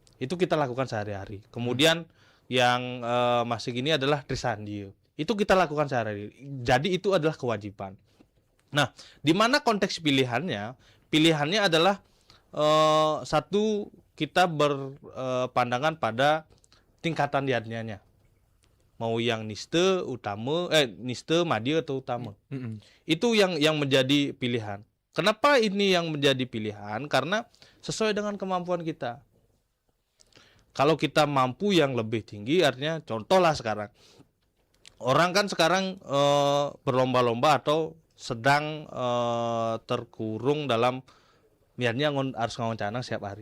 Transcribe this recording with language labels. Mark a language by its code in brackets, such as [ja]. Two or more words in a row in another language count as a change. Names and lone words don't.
[id] Itu kita lakukan sehari-hari. Kemudian yang masih gini adalah Trisandia. Itu kita lakukan sehari-hari. Jadi itu adalah kewajiban. Nah, di mana konteks pilihannya? Pilihannya adalah satu, kita berpandangan pada tingkatan yadnyanya. Mau yang niste, utama, niste, madya atau utama. Itu yang menjadi pilihan. Kenapa ini yang menjadi pilihan? Karena sesuai dengan kemampuan kita. Kalau kita mampu yang lebih tinggi, artinya contohlah sekarang. Orang kan sekarang berlomba-lomba atau sedang terkurung dalam niatnya harus ngawon canang setiap hari.